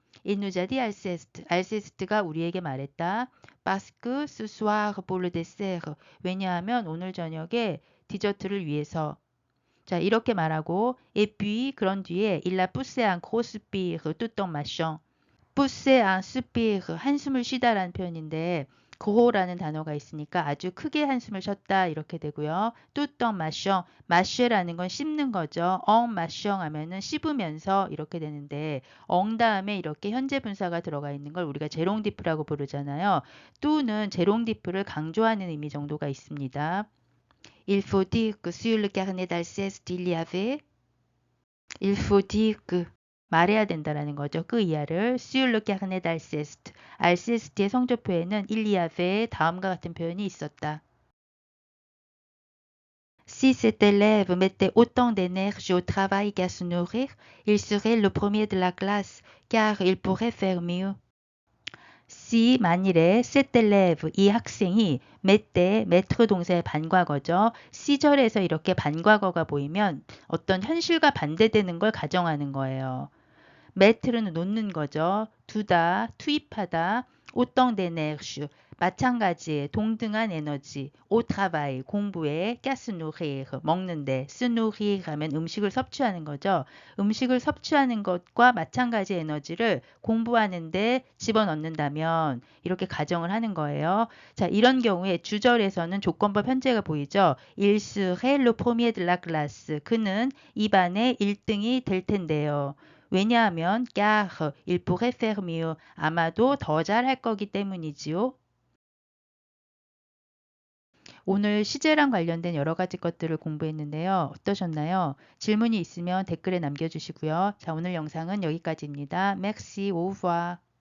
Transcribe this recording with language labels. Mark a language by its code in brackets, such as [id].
[fr] Il nous a dit Alceste. [ko] 알세스트가 우리에게 말했다. [fr] Parce que ce soir pour le dessert. [ko] 왜냐하면 오늘 저녁에 디저트를 위해서. 자, 이렇게 말하고 [fr] et puis [ko] 그런 뒤에 [fr] il a poussé un gros soupir tout en marchant. [ko] pousser un soupir 한숨을 쉬다라는 표현인데 그호라는 단어가 있으니까 아주 크게 한숨을 쉬었다 이렇게 되고요. [fr] tout en marchant, [ko] marcher라는 건 씹는 거죠. [fr] en marchant [ko] 하면은 씹으면서 이렇게 되는데 엉 다음에 이렇게 현재 분사가 들어가 있는 걸 우리가 제롱디프라고 부르잖아요. 또는 제롱디프를 강조하는 의미 정도가 있습니다. [fr] Il faut dire que sur le carnet d'Alceste il y avait Il faut dire que [ko] 말해야 된다라는 거죠. 그 이하를 [fr] sur le carnet d'Alceste. [ko] 알세스트의 성적표에는 [fr] il y avait [ko] 다음과 같은 표현이 있었다. [fr] Si cet élève mettait autant d'énergie au travail qu'à se nourrir, il serait le premier de la classe, car il pourrait faire mieux. [ko] Si 만일에 [fr] cet élève [ko] 이 학생이 met때 mettre 동사의 반과거죠. 시절에서 이렇게 반과거가 보이면 어떤 현실과 반대되는 걸 가정하는 거예요. metre는 놓는 거죠. 두다, 투입하다. [fr] autant d'énergie [ko] 마찬가지의 동등한 에너지. [fr] au travail [ko] 공부에 [fr] qu'à se nourrir [ko] 먹는데 [fr] se nourrir [ko] 하면 음식을 섭취하는 거죠. 음식을 섭취하는 것과 마찬가지 에너지를 공부하는데 집어넣는다면 이렇게 가정을 하는 거예요. 자, 이런 경우에 주절에서는 조건법 현재가 보이죠. [fr] Il serait le premier de la classe. [ko] 그는 이 반의 1등이 될 텐데요. 왜냐하면 [fr] car il pourrait faire mieux. [ko] 아마도 더 잘할 거기 때문이지요. 오늘 시제랑 관련된 여러 가지 것들을 공부했는데요. 어떠셨나요? 질문이 있으면 댓글에 남겨주시고요. 자, 오늘 영상은 여기까지입니다. [fr] Merci, au revoir.